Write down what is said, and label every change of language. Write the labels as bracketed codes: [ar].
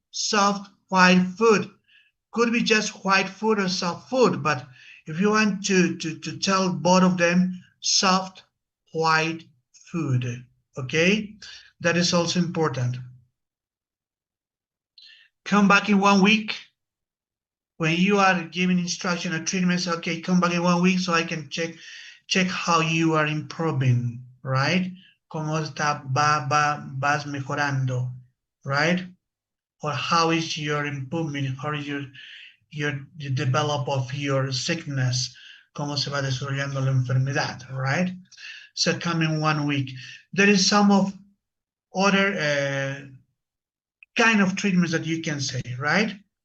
[en] Soft, white food. Could be just white food or soft food, but if you want to tell both of them, soft, white food, okay? That is also important. Come back in 1 week. When you are giving instruction or treatments, okay, come back in 1 week so I can check how you are improving, right? [es] Cómo vas mejorando, right? [en] Or how is your improvement? How is your develop of your sickness? [es] Cómo se va desarrollando la enfermedad, right? [en] So come in 1 week. There is some of other kind of treatments that you can say, right?